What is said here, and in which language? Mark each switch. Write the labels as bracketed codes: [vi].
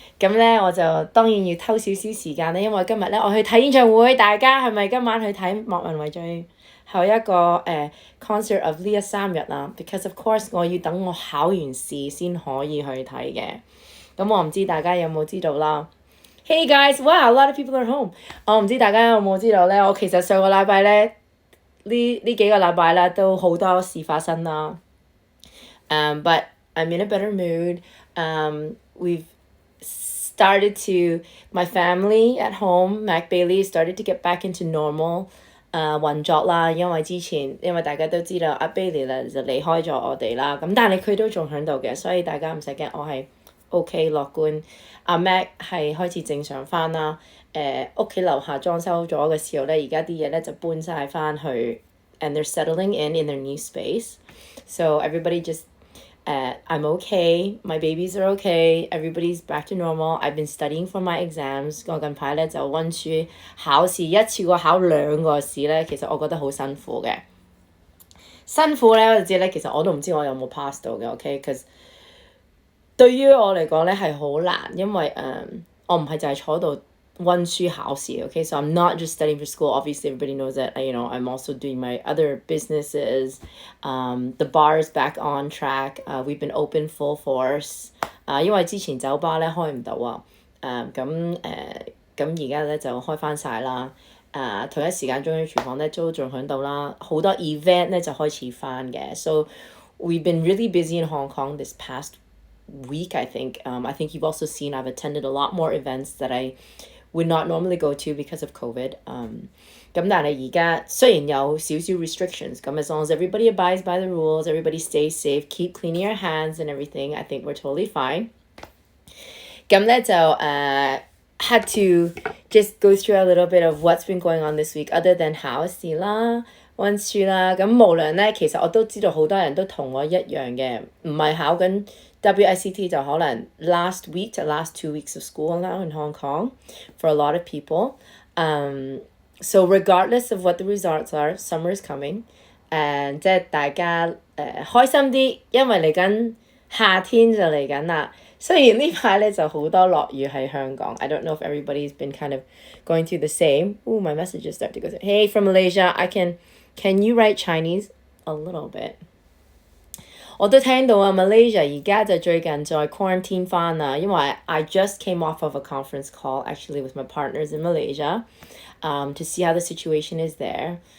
[yue] 咁咧我就當然要偷少少時間咧，因為今日咧我去睇演唱會，大家係咪今晚去睇莫文蔚最後一個concert of 呢3日啊 ？ [en] Because of course [yue] 我要等我考完試先可以去睇嘅。咁我唔知大家有冇知道啦。 [en] Hey guys, wow, a lot of people are home。 [yue] 我唔知大家有冇知道咧？我其實上個禮拜咧呢幾個禮拜咧都好多事發生啦。 [en] But I'm in a better mood. We've started to, my family at home, Mac Bailey started to get back into normal [yue] 運作啦，因為大家都知道阿 Bailey 咧就離開咗我哋啦，咁但係佢都仲喺度嘅，所以大家唔使驚，我係 OK 樂觀。阿 Mac 係開始正常翻啦，屋企樓下裝修咗嘅時候咧，而家啲嘢咧就搬晒翻去 ， [en] and they're settling in their new space. So everybody just I'm okay, my babies are okay, everybody's back to normal. I've been studying for my exams. [yue] 我近排咧就溫書考試，一次過考2個試咧，其實我覺得好辛苦嘅。辛苦咧，我知咧，其實我都唔知我有冇 pass 到嘅 ，OK？Because 對於我嚟講咧係好難，因為我唔係就係坐度溫書考試 ，OK？ [en] So I'm not just studying for school. Obviously, everybody knows that. I'm also doing my other businesses. The bar is back on track. We've been open full force. [yue] 因為之前酒吧咧開唔到啊，咁而家咧就開翻晒啦。同一時間中央廚房咧都仲喺度啦，好多 event 咧就開始翻嘅。 [en] So we've been really busy in Hong Kong this past week, I think. I think you've also seen I've attended a lot more events that I would not normally go to because of COVID. [yue] 咁但係而家雖然有少少 [en] restrictions，咁 as long as everybody abides by the rules, everybody stays safe, keep cleaning your hands and everything, I think we're totally fine. [yue] 咁咧就 [en] had to just go through a little bit of what's been going on this week other than [yue] 考試啦、溫書啦。咁無論咧，其實我都知道好多人都同我一樣嘅，唔係考緊WICT 就可能 [en] last week to last 2 weeks of school now in Hong Kong for a lot of people. So regardless of what the results are, summer is coming. [yue] And 即係大家開心啲，因為嚟緊夏天就嚟緊啦。雖然呢排咧就好多落雨喺香港。 [en] I don't know if everybody's been kind of going through the same. Ooh, my messages start to go through. Hey, from Malaysia, can you write Chinese? A little bit. [yue] 我都聽到啊 Malaysia 而家就最近在 quarantine 翻啦，因為 [en] I just came off of a conference call actually with my partners in Malaysia to see how the situation is there.